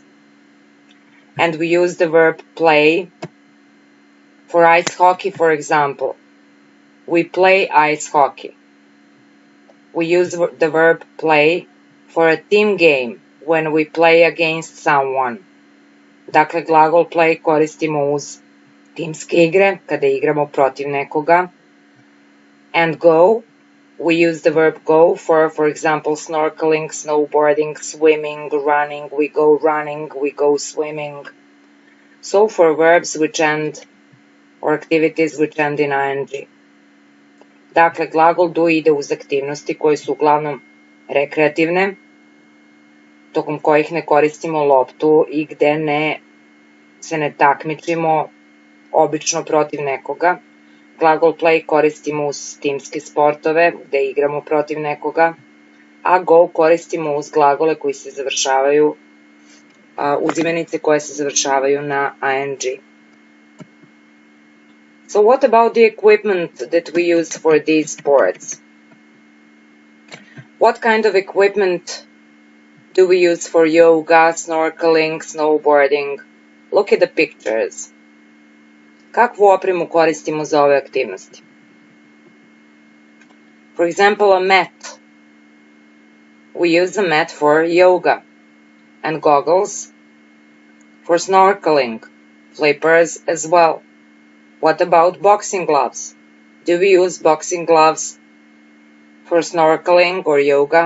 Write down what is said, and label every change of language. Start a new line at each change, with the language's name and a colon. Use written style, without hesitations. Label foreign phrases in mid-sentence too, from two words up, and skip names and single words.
English: And we use the verb play for ice hockey, for example. We play ice hockey. We use the verb play for a team game when we play against someone.
Serbian: Dakle, glagol play koristimo uz timske igre, kada igramo protiv nekoga.
English: And go, we use the verb go for example, snorkeling, snowboarding, swimming, running. We go running, we go swimming. So for verbs which end, or activities which end in ing.
Serbian: Dakle, glagol do ide uz aktivnosti koje su uglavnom rekreativne, tokom kojih ne koristimo loptu i gde se ne takmičimo obično protiv nekoga. Glagol play koristimo uz timske sportove gde igramo protiv nekoga, a go koristimo uz glagole koji se završavaju, uz imenice koje se završavaju na ing.
English: So what about the equipment that we use for these sports? What kind of equipment do we use for yoga, snorkeling, snowboarding? Look at the pictures.
Serbian: Kakvu opremu koristimo za ove aktivnosti?
English: For example, a mat. We use a mat for yoga, and goggles for snorkeling, flippers as well. What about boxing gloves? Do we use boxing gloves for snorkeling or yoga?